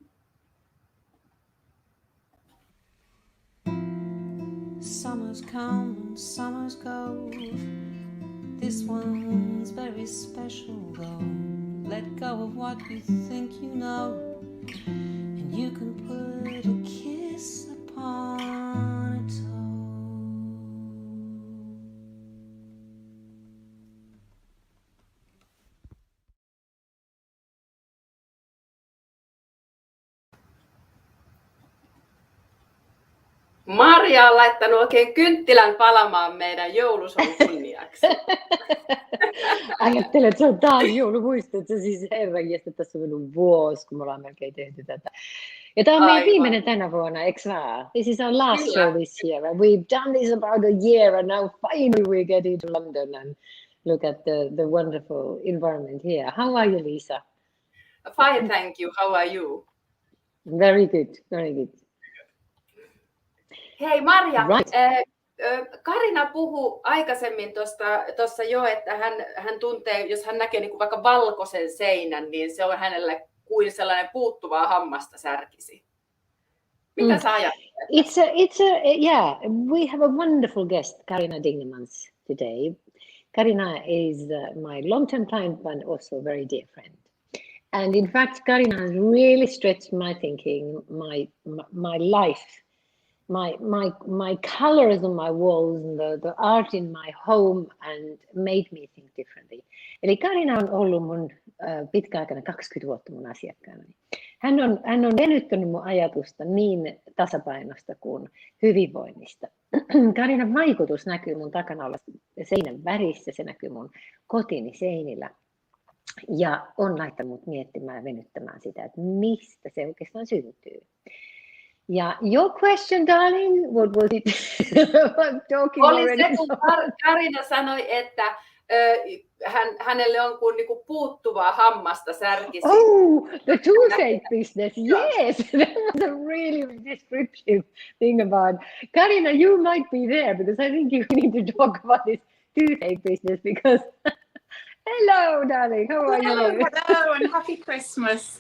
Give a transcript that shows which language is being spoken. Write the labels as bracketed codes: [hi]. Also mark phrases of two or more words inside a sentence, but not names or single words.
[en] Summers come and summers go. This one's very special though. Let go of what you think you know, and you can put a kiss upon a toe. [fi] Maria on laittanut oikein kynttilän palamaan meidän joulusoun kunniaksi. Ajattelin, että se on taas joulumuistot. Se siis herranjestä, tässä on mennyt vuosi, kun me ollaan melkein tehty tätä. Ja tämä on meidän viimeinen tänä vuonna, eikö vaan? [en] This is our last show this year. And we've done this about a year, and now finally we're getting to London and look at the wonderful environment here. How are you, Lisa? Fine, thank you. How are you? Very good, very good. [fi] Hei Maria, [en] Right. [fi] Carina puhui aikaisemmin tuossa jo, että hän tuntee, jos hän näkee niin kuin vaikka valkoisen seinän, niin se on hänelle kuin sellainen puuttuvaa hammasta särkisi. Mitä sä ajattelet? [en] Yeah, we have a wonderful guest, Carina Dingemans, today. Carina is my long-term client, but also a very dear friend. And in fact, Carina has really stretched my thinking, my life, my colors on my walls, and the art in my home, and made me think differently. [fi] Eli Carina on ollut mun pitkäaikana 20 vuotta mun asiakkaana. Hän on venyttänyt mun ajatusta niin tasapainosta kuin hyvinvoinnista. Carinan vaikutus näkyy mun takana olla seinän värissä, se näkyy mun kotini seinillä. Ja on laittanut mut miettimään ja venyttämään sitä, että mistä se oikeastaan syntyy. [en] Ja your question, darling, what was it? I'm talking [fi] Oli [en] already. [fi] se, kun Carina sanoi, että hänelle on kuin niinku puuttuvaa hammasta särkisi. [en] Oh, the toothache business. Yes, that was a really descriptive thing about. Carina, you might be there because I think you need to talk about this toothache business because. Hello, darling. How are you? Hello, and happy Christmas.